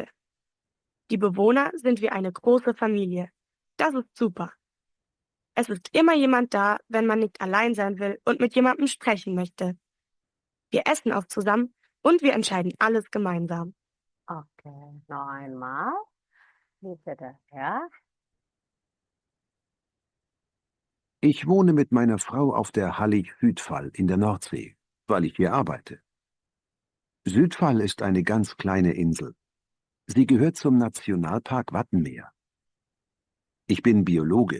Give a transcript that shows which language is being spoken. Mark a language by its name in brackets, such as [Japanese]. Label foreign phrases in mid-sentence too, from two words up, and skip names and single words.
[German] Die Bewohner sind wie eine große Familie. Das ist super. Es ist immer jemand da, wenn man nicht allein sein will und mit jemandem sprechen möchte. Wir essen auch zusammen und wir entscheiden alles gemeinsam. Oke, noch einmal. [Indonesian] Bisa dah ya. [German] Ich wohne mit meiner Frau auf der Hallig-Südfall in der Nordsee, weil ich hier arbeite. Südfall ist eine ganz kleine Insel. Sie gehört zum Nationalpark Wattenmeer. Ich bin Biologe.